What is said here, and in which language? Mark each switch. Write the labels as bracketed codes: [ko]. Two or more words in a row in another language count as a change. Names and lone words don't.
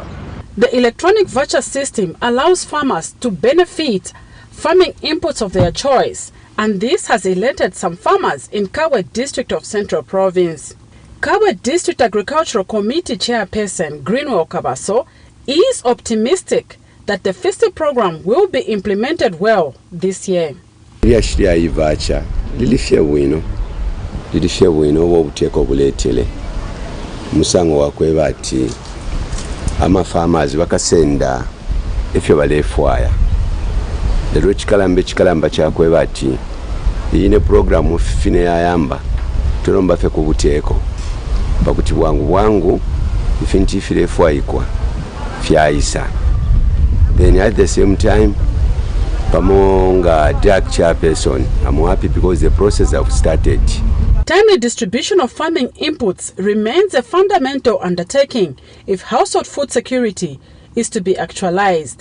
[en] The electronic voucher system allows farmers to benefit farming inputs of their choice, and this has elated some farmers in Kabwe district of Central Province. Kabwe District Agricultural Committee Chairperson Greenwell Kabaso is optimistic that the FISIP program will be implemented well this year. [bem] Musango wakweba ati ama farmers bakasenda efyo balefwaya lero chikalamba chakweba ati ine program fine yayamba tulomba fe kubuteko bakuti bwangu ifinti filefwayikwa fyaisa. [en] Then at the same time pamonga dark chairperson, I'm happy because the process have started. Timely distribution of farming inputs remains a fundamental undertaking if household food security is to be actualized.